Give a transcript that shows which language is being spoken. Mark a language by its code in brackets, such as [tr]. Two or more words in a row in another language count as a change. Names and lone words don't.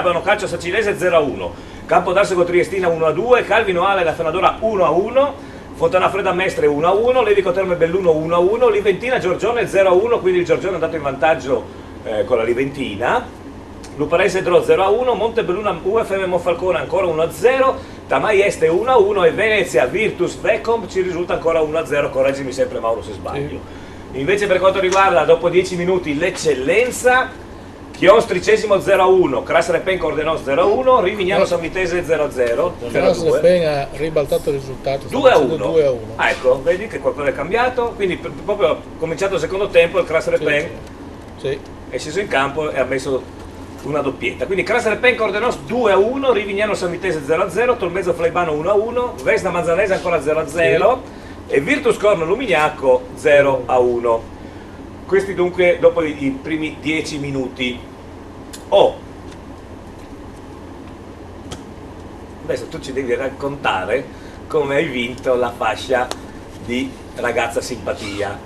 [it] Abano Calcio Sacilese 0-1, Campodarsego Triestina 1-2, Calvino Ale da Fenadora 1-1, Fontana Fredda Mestre 1-1, Levico Terme Belluno 1-1, Liventina Giorgione 0-1, quindi il Giorgione è andato in vantaggio con la Liventina. Luparese Dro 0-1, Montebelluna UFM Monfalcone ancora 1-0, Tamai Este 1-1 e Venezia Virtus Vecom ci risulta ancora 1-0, correggimi sempre Mauro se sbaglio. Invece per quanto riguarda dopo 10 minuti l'Eccellenza Chions Tricesimo 0-1, Cras Repen Cordenos 0-1, Rivignano San Vitese 0-0. Repen ha ribaltato il risultato. 2-1. Ah, ecco, vedi che qualcosa è cambiato, quindi proprio cominciato il secondo tempo il Cras Repen è sceso in campo e ha messo una doppietta. Quindi Cras Repen Cordenos 2-1, Rivignano San Vitese 0-0, Tolmezzo Flaibano 1-1, Vesna Manzanese ancora 0-0 e Virtus Corno Lumignaco 0-1. Questi dunque dopo i primi 10 minuti. Adesso tu ci devi raccontare come hai vinto la fascia di ragazza simpatia.